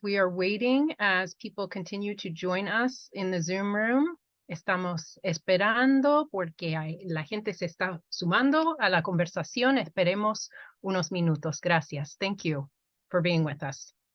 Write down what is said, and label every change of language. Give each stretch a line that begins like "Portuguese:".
English: We are waiting as people continue to join us in the Zoom room.
Spanish: Estamos esperando porque la gente se está sumando a la conversación. Esperemos unos minutos. Gracias.
English: Thank you for being with us.